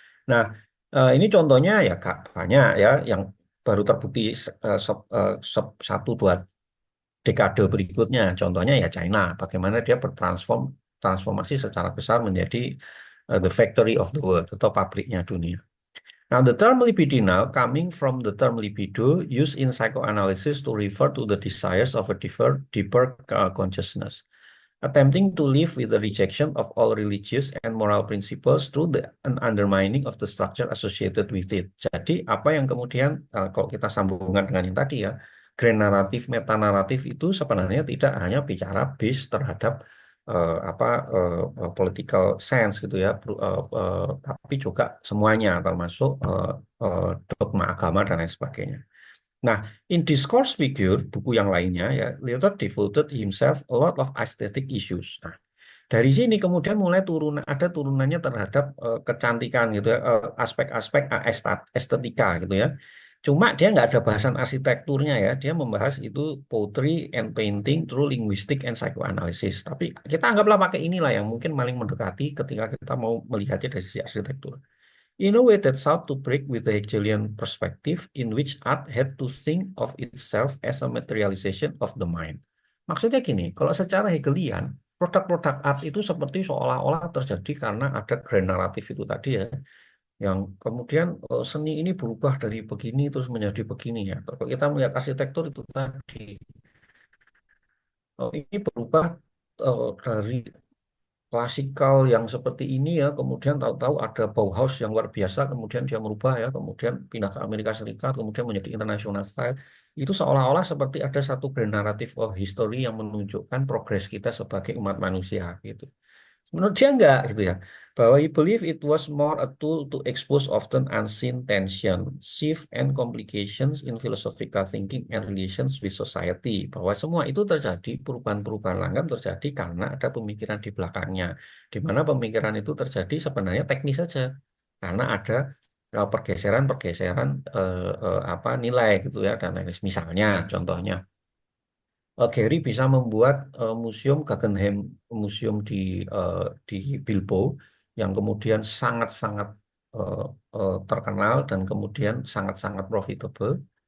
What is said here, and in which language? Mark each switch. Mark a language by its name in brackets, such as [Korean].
[Indonesian] Nah, ini contohnya ya Kak, banyak ya yang baru terbukti satu dua dekade berikutnya. Contohnya ya China, bagaimana dia transformasi secara besar menjadi [English] the factory of the world [Indonesian] atau pabriknya dunia. [English] Now, the term libidinal coming from the term libido used in psychoanalysis to refer to the desires of a deeper consciousness attempting to live with the rejection of all religious and moral principles through the undermining of the structure associated with it. [Indonesian] Jadi apa yang kemudian kalau kita sambungkan dengan yang tadi ya, grand naratif, meta naratif itu sebenarnya tidak hanya bicara base terhadap apa [English] political sense [Indonesian] gitu ya, tapi juga semuanya termasuk dogma agama dan lain sebagainya. [English] Nah, in Discourse Figure, [Indonesian] buku yang lainnya, [English] ya, Lyotard devoted himself a lot of aesthetic issues. [Indonesian] Nah, dari sini kemudian mulai ada turunannya terhadap kecantikan gitu ya, aspek-aspek estetika gitu ya. Cuma dia nggak ada bahasan arsitekturnya ya, dia membahas itu [English] poetry and painting through linguistic and psychoanalysis. [Indonesian] Tapi kita anggaplah pakai inilah yang mungkin paling mendekati ketika kita mau melihatnya dari sisi arsitektur. [English] In a way that sought to break with the Hegelian perspective in which art had to think of itself as a materialization of the mind. [Indonesian] Maksudnya gini, kalau secara Hegelian, produk-produk art itu seperti seolah-olah terjadi karena ada grand naratif itu tadi ya, yang kemudian seni ini berubah dari begini terus menjadi begini ya. Kalau kita melihat arsitektur itu tadi, ini berubah dari klasikal yang seperti ini ya, kemudian tahu-tahu ada Bauhaus yang luar biasa, kemudian dia merubah ya, kemudian pindah ke Amerika Serikat, kemudian menjadi international style. Itu seolah-olah seperti ada satu [English] grand narrative of history [Indonesian] yang menunjukkan progres kita sebagai umat manusia gitu. Menurut dia enggak gitu ya. [English] Bahwa he believe it was more a tool to expose often unseen tension, shift and complications in philosophical thinking and relations with society. [Indonesian] Bahwa semua itu terjadi, perubahan-perubahan langgam terjadi karena ada pemikiran di belakangnya. Di mana pemikiran itu terjadi sebenarnya teknis saja. Karena ada pergeseran-pergeseran apa nilai gitu ya dan lain-lain. Misalnya contohnya Gehry bisa membuat museum Guggenheim Museum eh, di Bilbao yang kemudian sangat-sangat eh, terkenal dan kemudian sangat-sangat profitable.